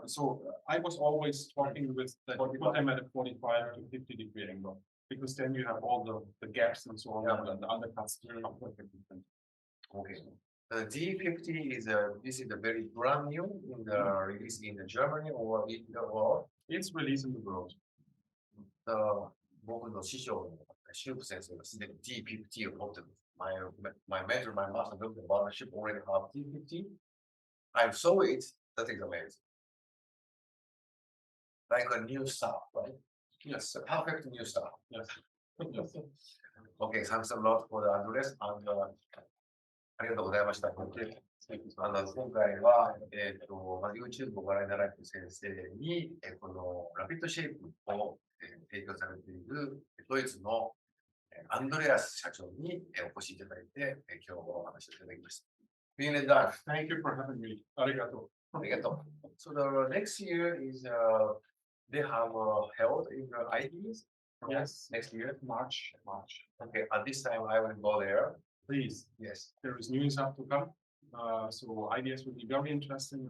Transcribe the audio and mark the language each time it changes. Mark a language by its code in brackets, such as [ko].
[en] So I was always talking with that put them at a 45 to 50 degree angle, because then you have all the gaps and so on, and the undercuts are perfectly different. Okay. The D50 is this is a very brand new in the release in Germany or in the world. It's released in the world. [ja] 僕の師匠のシュープ先生がすでに D50 を持ってる。 [en] My mentor, my master looked at partnership already have D50. I saw it. That is amazing. Like a new stuff, right? Yes. A perfect new stuff. Yes. Okay, thanks a lot for the address and [ja] ありがとうございました。今回は、YouTube をご覧いただいた先生に、このラピッドシェイプを、提供されているドイツのアンドレアス社長にお越しいただいて、今日お話をいただきました。 [de] Vielen Dank. [en] Thank you for having me. Arigato. [ja] ありがとう。 [en] So the next year is they have held in the IDs. Yes. Next year. March. Okay, at this time I will go there. Please. Yes. There is new stuff to come. So ideas will be very interesting.